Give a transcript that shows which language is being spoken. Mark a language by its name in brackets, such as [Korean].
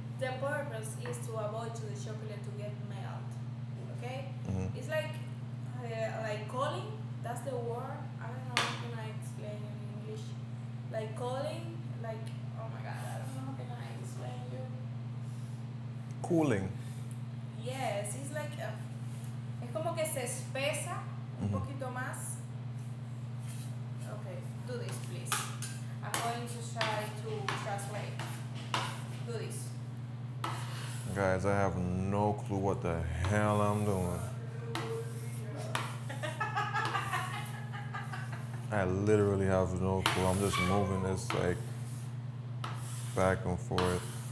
[English] The purpose is to avoid the chocolate to get melt. Okay? It's like calling. That's the word. I don't know how can I explain in English. Like calling. Like, oh my God, I don't know how can I explain you. Cooling. Yes, it's like [Spanish] es como que se espesa un poquito más. [English] Okay, do this please. I'm going to try to translate. Do this. Guys, I have no clue what the hell I'm doing. I literally have no clue. I'm just moving this like back and forth.